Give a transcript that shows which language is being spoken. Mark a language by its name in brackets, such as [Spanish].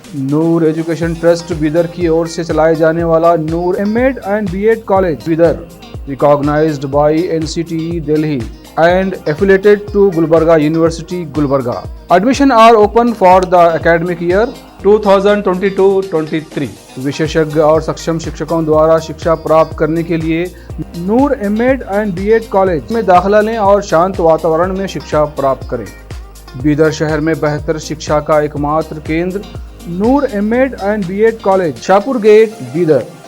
[Hindi] नूर education trust Bidar की ओर से चलाए जाने वाला नूर MEd and BEd college Bidar, [English] Recognised by NCTE Delhi and affiliated to Gulbarga University, Gulbarga. Admission are open for the academic year 2022-23. [Hindi] विशेषज्ञ और सक्षम शिक्षकों द्वारा शिक्षा प्राप्त करने के लिए नूर एमएड एंड बीएड कॉलेज में दाखिला लें और शांत वातावरण में शिक्षा प्राप्त करें। बीदर शहर में बेहतर शिक्षा का एकमात्र केंद्र नूर MEd and BEd college, Shahpur gate, Bidar.